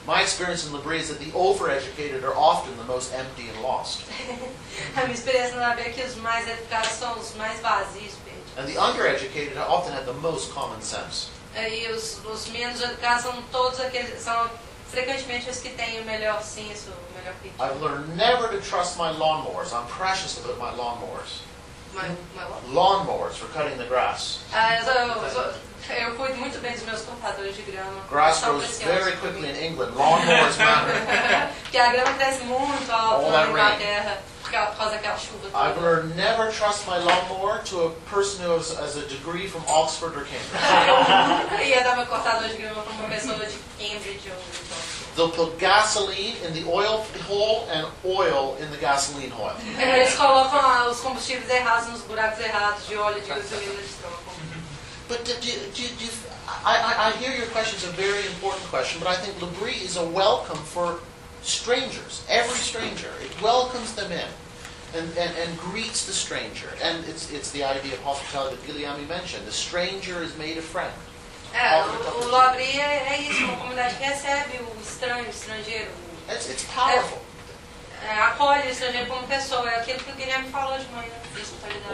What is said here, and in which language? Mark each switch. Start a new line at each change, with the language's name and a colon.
English: My experience in LaBrie is that the over-educated are often the most empty and lost.
Portuguese: A minha experiência na LaBrie é que os mais educados são os mais vazios e perdidos.
English: And the under-educated often have the most common sense.
Portuguese: E os menos educados são todos aqueles, são frequentemente os que têm o melhor senso.
English: I've learned never to trust my lawnmowers. I'm precious about my lawnmowers. My lawnmowers for cutting the grass.
Portuguese: Eu cuido muito bem dos meus cortadores de grama.
English: Grass grows very quickly in England. Lawnmowers matter.
Portuguese: Que a grama cresce muito alto na Inglaterra por causa daquela chuva.
English: I've learned never trust my lawnmower to a person who has a degree from Oxford or Cambridge.
Portuguese: Eu ia dar meu cortador de grama para uma pessoa de Cambridge ou Oxford.
English: They'll put gasoline in the oil hole and oil in the gasoline hole.
Portuguese: Eles colocam os combustíveis errados nos buracos errados de óleo de gasolina.
English: But I hear your question is a very important question, but I think LaBrie is a welcome for strangers, every stranger. It welcomes them in and greets the stranger. And it's the idea of hospitality that Guilherme mentioned. The stranger is made a friend.
Portuguese: O LaBrie é isso, uma comunidade que recebe o estranho, o estrangeiro.
English: It's powerful.
Portuguese: Acolhe o estrangeiro como pessoa, é aquilo que o Guilherme falou de manhã, de hospitalidade.